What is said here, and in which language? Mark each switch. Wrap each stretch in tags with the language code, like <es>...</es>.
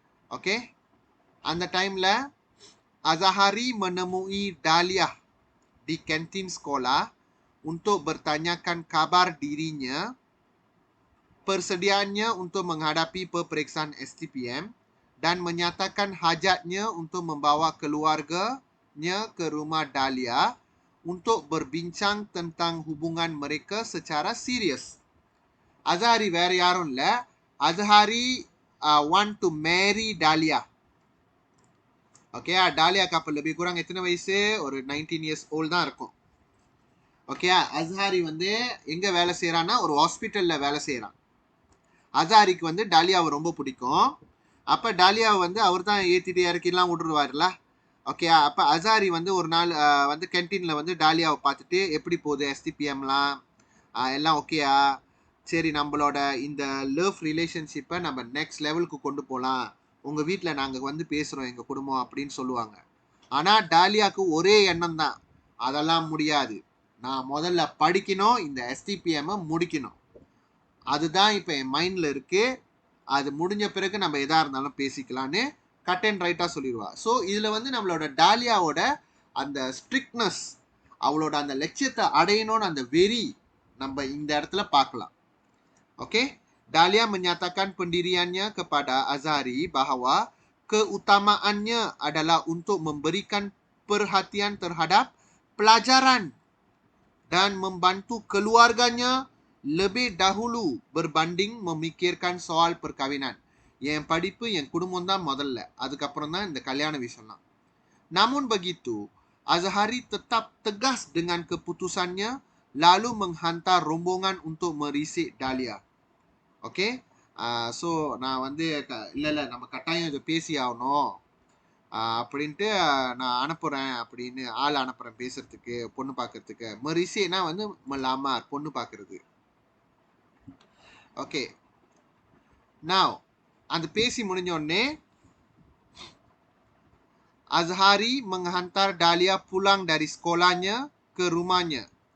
<ta>Okay, அந்த டைமில்</ta> <ms>Azahari menemui Dahlia di kantin sekolah untuk bertanyakan kabar dirinya, persediaannya untuk menghadapi peperiksaan STPM dan menyatakan hajatnya untuk membawa keluarganya ke rumah Dahlia untuk berbincang tentang hubungan mereka secara serius.</ms> <ta>Azhari வேற யாரும் இல்ல.</ta> <en>Azhari want to marry Dahlia.</en> <ta>Okay, டாலியாக்கு அப்ப</ta> <ms>lebih kurang</ms> <ta>எத்தனை வயசு? ஒரு</ta> <en>19 years old</en> <ta>தான் இருக்கும். Okay, அஸ்ஹாரி வந்து எங்க வேலை செய்யறான்னா ஒரு ஹாஸ்பிட்டல்ல வேலை செய்யறான். அஸ்ஹாரிக்கு வந்து டாலியாவை ரொம்ப பிடிக்கும். அப்ப டாலியாவை வந்து அவர் தான் ஏத்திட்டு இறக்கிலாம் விட்டுருவாருல. ஓகே, அப்ப அஸ்ஹாரி வந்து ஒரு நாள் வந்து கேன்டீன்ல வந்து டாலியாவை பார்த்துட்டு எப்படி போகுது எஸ்டிபிஎம்லாம் எல்லாம் ஓகேயா, சரி நம்மளோட இந்த லவ் ரிலேஷன்ஷிப்பை நம்ம நெக்ஸ்ட் லெவலுக்கு கொண்டு போகலாம், உங்க வீட்டில் நாங்கள் வந்து பேசுகிறோம் எங்கள் குடும்பம் அப்படின்னு சொல்லுவாங்க. ஆனால் டாலியாவுக்கு ஒரே எண்ணம் தான், அதெல்லாம் முடியாது, நான் முதல்ல படிக்கணும், இந்த எஸ்டிபிஎம்மை முடிக்கணும், அதுதான் இப்போ என் மைண்டில் இருக்கு, அது முடிஞ்ச பிறகு நம்ம எதா இருந்தாலும் பேசிக்கலான்னு கட் அண்ட் ரைட்டாக சொல்லிடுவா. ஸோ இதில் வந்து நம்மளோட டாலியாவோட அந்த ஸ்ட்ரிக்ட்னஸ், அவளோட அந்த லட்சியத்தை அடையணும்னு அந்த வெறி நம்ம இந்த இடத்துல பார்க்கலாம்.</ta> <ms>Oke, Dahlia menyatakan pendiriannya kepada Azhari bahwa keutamaannya adalah untuk memberikan perhatian terhadap pelajaran dan membantu keluarganya lebih dahulu berbanding memikirkan soal perkawinan.</ms> <ta>என் படிப்பு என் குடும்பம் தான் முதல்ல, அதுக்கப்புறம் தான் இந்த கல்யாண விஷயம்லாம்.</ta> <ms>Namun begitu, Azhari tetap tegas dengan keputusannya lalu menghantar rombongan untuk merisik Dahlia.</ms> <ta>Okay, so நான் வந்து இல்லை நம்ம கட்டாயம் இதை பேசி ஆகணும் அப்படின்ட்டு நான் அனுப்புகிறேன் அப்படின்னு ஆள் அனுப்புகிறேன் பேசுறதுக்கு, பொண்ணு பார்க்கறதுக்கு. மரிசேனா வந்து மலாமார், பொண்ணு பார்க்கறது. ஓகே, நான் அந்த பேசி முடிஞ்ச உடனே</ta> <ms>Azhari menghantar Dahlia pulang dari sekolahnya ke rumahnya.</ms>